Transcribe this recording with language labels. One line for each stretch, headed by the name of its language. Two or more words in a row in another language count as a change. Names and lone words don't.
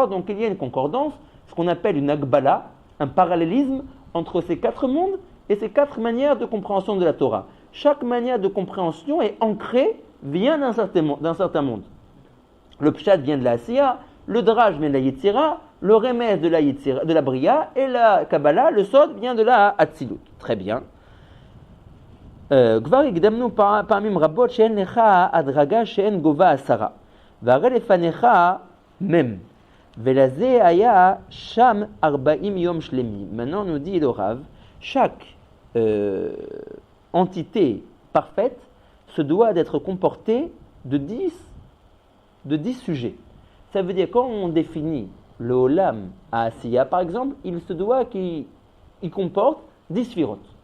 French: Donc il y a une concordance, ce qu'on appelle une Agbala, un parallélisme entre ces 4 mondes et ces 4 manières de compréhension de la Torah. Chaque manière de compréhension est ancrée, vient d'un certain monde. Le Pshat vient de la Asiya, le Drash vient de la Yetzira, le Remez de la Briya, et la Kabbalah, le Sod, vient de la Atzilut. Très bien.
Hebrew: כבר הקדמנו פעמים רבות שאין לך הדרגה שאין גובה 10 והרי לפניך מם ולזה היה שם 40 יום שלמים.
French: Maintenant nous dit le Rav, chaque entité parfaite se doit d'être comportée de 10 sujets. Ça veut dire quand on définit le
Hebrew: עולם העשייה
French: par exemple, il se doit qu'il comporte 10 sphirot.